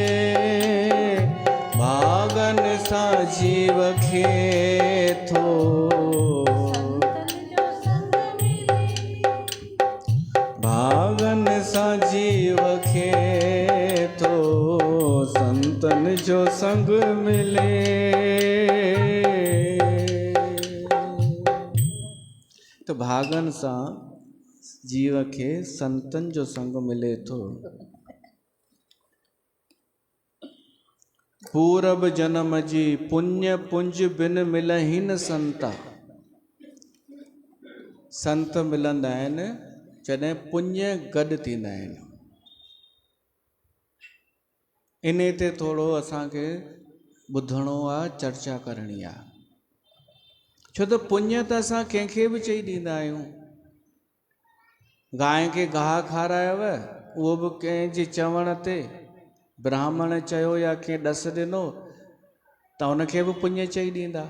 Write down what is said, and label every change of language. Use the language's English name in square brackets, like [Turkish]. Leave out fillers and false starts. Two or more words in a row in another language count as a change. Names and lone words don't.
[Sindhi] भागन सां जीव खे थो भागन सां जीव खे थो संतन जो संग मिले। तो भागन सां जीव खे संतन जो संग मिले थो। पूरब जन्म जी पुण्य पुंज [Awadhi] बिन मिलहि न संता, [Sindhi] संत मिलंदा आहिनि जॾहिं पुण्य गॾु थींदा आहिनि। इन ते थोरो असांखे ॿुधणो आहे, चर्चा करणी आहे। छो त पुण्य त असां कंहिंखे बि चई ॾींदा आहियूं। गांइ खे गाह खारायव उहो बि कंहिंजे चवण ते, ब्राह्मण चयो या कंहिं ॾस ॾिनो त उनखे बि पुण्य चई ॾींदा।